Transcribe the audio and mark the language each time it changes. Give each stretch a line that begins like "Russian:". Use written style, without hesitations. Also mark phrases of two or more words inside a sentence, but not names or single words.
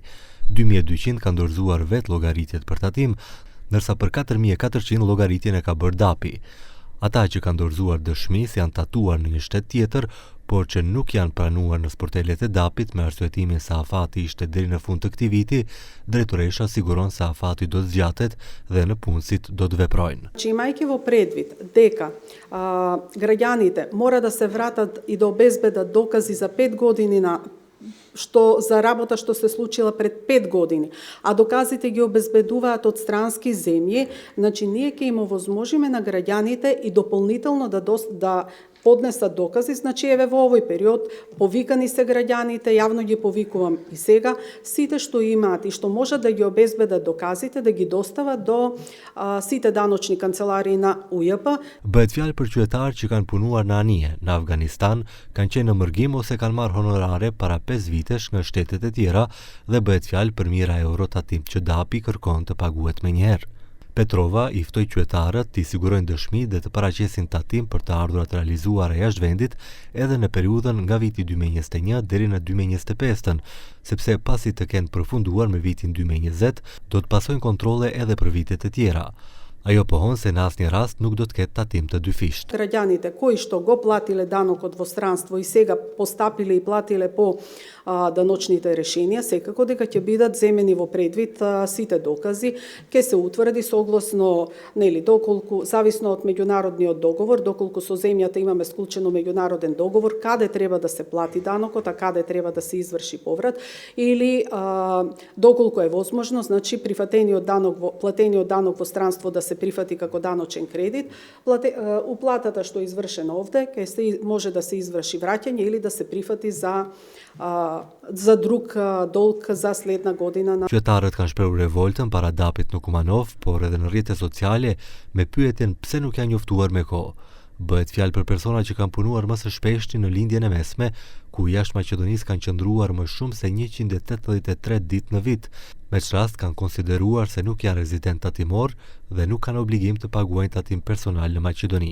Albanian: 2.200 kanë dorëzuar vetë llogaritjet për tatim, ndërsa për 4.400 llogaritjen e ka bërë DAP-i. Ata që kanë dorëzuar dëshmisë janë tatuar në një shtet tjetër, por që nuk janë pranuar në sportelet e DAP-it me arsyetimin se afati ishte deri në fund të këtij viti, drejtoresha siguron se afati do të zgjatet dhe në punësit do të veprojnë.
Macedonian: Imajki во предвид дека граѓаните мора да се вратат и да обезбедат докази за 5 години за работа што се случила пред 5 години, а доказите ги обезбедуваат од странски земји, значи ние ќе им овозможиме на граѓаните и дополнително да поднесат докази, значи еве во овој период повикани се граѓаните, јавно ги повикувам и сега, сите што имаат и што можат да ги обезбедат доказите, да ги достават до сите даночни канцеларии на УЈП.
Albanian: Bëhet fjalë për qytetarë që kanë punuar në anije, në Afganistan, kanë qenë në mërgim ose kanë marrë honorare para 5 vitesh nga shtetet e tjera dhe bëhet fjalë për mijëra euro tatim që DAP-i kërkon të paguhet menjëherë. Petrova i ftoi qytetarët të sigurojnë dëshmi dhe të paraqesin tatim për të ardhurat realizuara jashtë vendit edhe në periudhën nga viti 2021 deri në 2025, sepse pasi të kenë përfunduar me vitin 2020, do të pasojnë kontrolle edhe për vitet e tjera. Ajo pohon se në asnjë rast nuk do të ketë tatim të dyfisht.
Macedonian: Граѓаните кои што го платиле данокот во странство и сега постапиле и платиле по даночните решенија, секако дека ќе бидат земени во предвид сите докази, ќе се утврди согласно доколку зависно од меѓународниот договор, доколку со земјата имаме склучено меѓународен договор, каде треба да се плати данокот, а каде треба да се изврши поврат, или доколку е возможно, значи платениот данок во странство да се прифати како даночен кредит, уплатата што е извршена овде, може да се изврши враќање или да се прифати за друг долг за следна година.
Albanian: Qytetarët kanë shprehur revoltën para DAP-it në Kumanov, por edhe në rrjetet sociale me pyetjen pse nuk janë njoftuar me kohë. Bëhet fjalë për persona që kanë punuar më së shpeshti në lindjen e mesme, ku jashtë Maqedonisë kanë qëndruar më shumë se 183 ditë në vit, me që rast kanë konsideruar se nuk janë rezident tatimor dhe nuk kanë obligim të paguajnë tatim personal në Maqedoni.